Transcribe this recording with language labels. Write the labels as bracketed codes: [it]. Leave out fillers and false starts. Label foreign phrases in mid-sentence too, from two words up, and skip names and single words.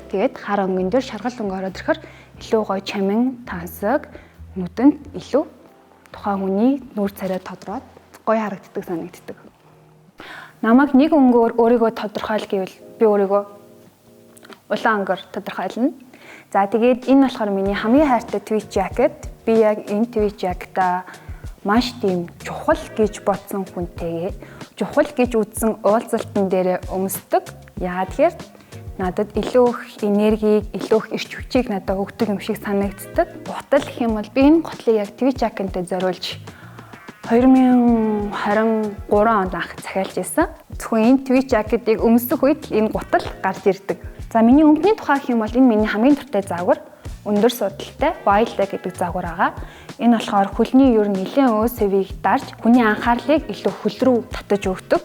[mn] Тэгээд хар өнгөн дээр шаргал өнгө ороод ирэхээр илүү гоё чамин, тансаг, нүдэнд илүү тухайн хүний нүүр царай тодроод гоё харагддаг санагддаг. Намайг нэг өнгөөр өөрийгөө тодорхойл гэвэл би өөрийгөө улаан өнгөөр тодорхойлно. За тэгээд энэ болохоор миний хамгийн хайртай [en] tweed jacket. [mn] Би яг энэ [en] tweed jacket- [mn] а маш тийм чухал гэж бодсон хүнтэйгээ чухал гэж үзсэн уулзалтан дээр өмсдөг. Яагаад тэгэхээр надад илүү их энергийг, илүү их эрч хүчийг надад өгдөг юм шиг санагддаг. Гутал гэх юм бол би энэ гутлыг яг [en] tweed jacket- [mn] тэй зориулж 2000 2023 онд анх захиалж ирсэн. Зөвхөн энэ [en] Twitch jacket- [mn] ыг өмсөх үед энэ гутал гарч ирдэг. За миний өнгөний тухай гэх юм бол энэ миний хамгийн дуртай загвар, өндөр судалтай Wildlife гэдэг загвар байгаа. Энэ болохоор хөлний ер нь нэлээд өөсөвийг дарж хүний анхаарлыг илүү хөл рүү татаж өгдөг.